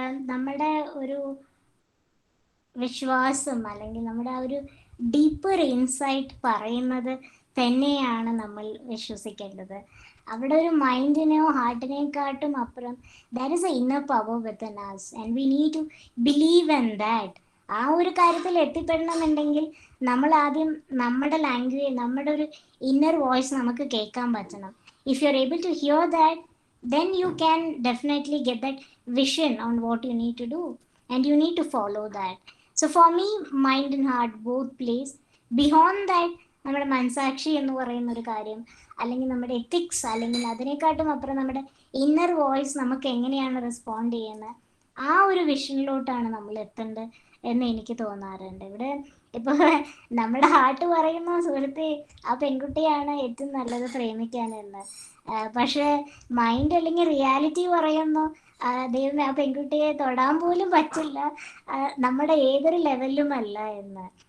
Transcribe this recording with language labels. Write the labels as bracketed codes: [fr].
[ml] നമ്മുടെ ഒരു വിശ്വാസം അല്ലെങ്കിൽ നമ്മുടെ ആ ഒരു ഡീപ്പർ ഇൻസൈറ്റ് പറയുന്നത് തന്നെയാണ് നമ്മൾ വിശ്വസിക്കേണ്ടത്. അവിടെ ഒരു മൈൻഡിനെയോ ഹാർട്ടിനെക്കാട്ടും അപ്പുറം [en] There is a inner power within us and we need to believe in that. [ml] ആ ഒരു കാര്യത്തിൽ എത്തിപ്പെടണമെന്നുണ്ടെങ്കിൽ നമ്മൾ ആദ്യം നമ്മുടെ ലാംഗ്വേജ്, നമ്മുടെ ഒരു ഇന്നർ വോയിസ് നമുക്ക് കേൾക്കാൻ പറ്റണം. [en] If you are able to hear that, then you can definitely get that vision on what you need to do and you need to follow that. So for me, mind and heart both plays. Beyond that, [ml] നമ്മുടെ മനസാക്ഷി എന്ന് പറയുന്ന ഒരു കാര്യം, അല്ലെങ്കിൽ നമ്മുടെ ethics, അല്ലെങ്കിൽ അതിനെക്കാട്ടും അപ്പുറം നമ്മുടെ ഇന്നർ വോയിസ് നമുക്ക് എങ്ങനെയാണ് റെസ്പോണ്ട് ചെയ്യുന്നത്, ആ ഒരു വിഷനിലോട്ടാണ് നമ്മൾ എത്തേണ്ടത് എന്ന് എനിക്ക് തോന്നാറുണ്ട്. ഇവിടെ ഇപ്പോൾ നമ്മുടെ ഹാർട്ട് പറയുന്ന സുഹൃത്തെ ആ പെൺകുട്ടിയാണ് ഏറ്റവും നല്ലത് പ്രേമിക്കാനെന്ന്, പക്ഷേ മൈൻഡ് അല്ലെങ്കിൽ റിയാലിറ്റി പറയുന്നു ദൈവമേ ആ പെൺകുട്ടിയെ തൊടാൻ പോലും പറ്റില്ല, നമ്മുടെ ഏതൊരു ലെവലിലുമല്ല എന്ന്.